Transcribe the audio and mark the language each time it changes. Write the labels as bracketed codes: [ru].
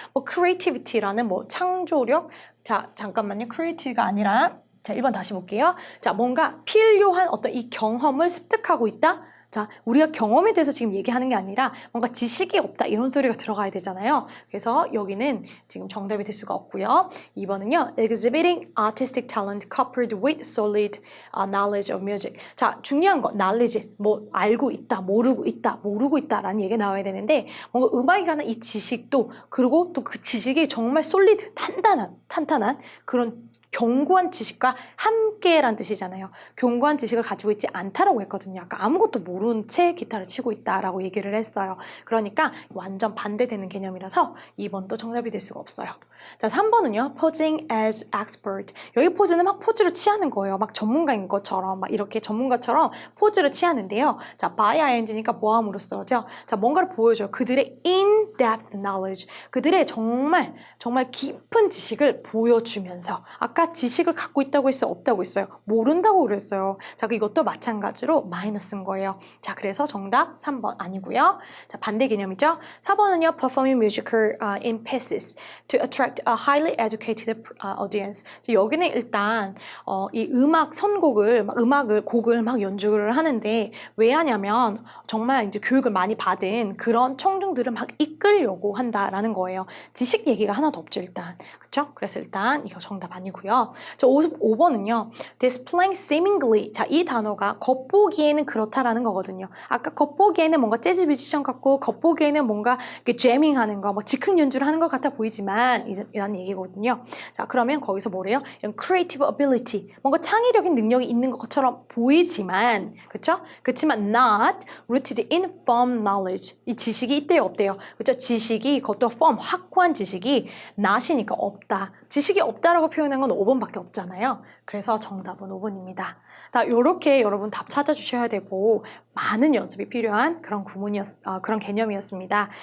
[ko] 뭐 creativity라는 뭐 창조력. 자, 잠깐만요. creative가 아니라 자, 1번 다시 볼게요. 자, 뭔가 필요한 어떤 이 경험을 습득하고 있다. 자, 우리가 경험에 대해서 지금 얘기하는 게 아니라 뭔가 지식이 없다 이런 소리가 들어가야 되잖아요. 그래서 여기는 지금 정답이 될 수가 없고요. 2번은요. [en] exhibiting artistic talent coupled with solid knowledge of music. [ko] 자, 중요한 거 knowledge, 뭐 알고 있다, 모르고 있다라는 얘기가 나와야 되는데 뭔가 음악에 관한 이 지식도 그리고 또 그 지식이 정말 솔리드, 탄탄한 그런 견고한 지식과 함께란 뜻이잖아요. 견고한 지식을 가지고 있지 않다라고 했거든요. 아까 아무것도 모르는 채 기타를 치고 있다라고 얘기를 했어요. 그러니까 완전 반대되는 개념이라서 2번도 정답이 될 수가 없어요. 자, 3번은요. [en] posing as expert. [ko] 여기 포즈는 막 포즈를 취하는 거예요. 막 전문가인 것처럼 막 이렇게 전문가처럼 포즈를 취하는데요. 자, by ing니까 뭐함으로써죠. 자, 뭔가를 보여줘요. 그들의 [en] in-depth knowledge. [ko] 그들의 정말 깊은 지식을 보여주면서 아까 지식을 갖고 있다고 했어요? 없다고 했어요? 모른다고 그랬어요. 자, 이것도 마찬가지로 마이너스인 거예요. 자, 그래서 정답 3번 아니고요. 자, 반대 개념이죠. 4번은요. [en] performing musical in pieces to attract a highly educated audience. [ko] 자, 여기는 일단 이 음악 선곡을 곡을 막 연주를 하는데 왜 하냐면 정말 이제 교육을 많이 받은 그런 청중들을 막 이끌려고 한다라는 거예요. 지식 얘기가 하나도 없죠, 일단. 그렇죠? 그래서 일단 이거 정답 아니고요. 자, 55번은요. [en] displaying seemingly. [ko] 자, 이 단어가 겉보기에는 그렇다라는 거거든요. 아까 겉보기에는 뭔가 재즈 뮤지션 같고 겉보기에는 뭔가 이렇게 재밍하는 거, 뭐 즉흥 연주를 하는 것 같아 보이지만 이런 얘기거든요. 자, 그러면 거기서 뭐래요? 이런 [en] creative ability. [ko] 뭔가 창의력인 능력이 있는 것처럼 보이지만 그렇죠? 그렇지만 [en] not rooted in firm knowledge. [ko] 이 지식이 있대요, 없대요? 그렇죠? 지식이 그것도 firm, 확고한 지식이 not이니까 없다. 지식이 없다라고 표현한 건 5번밖에 없잖아요. 그래서 정답은 5번입니다. 이렇게 여러분 답 찾아주셔야 되고 많은 연습이 필요한 그런 그런 개념이었습니다.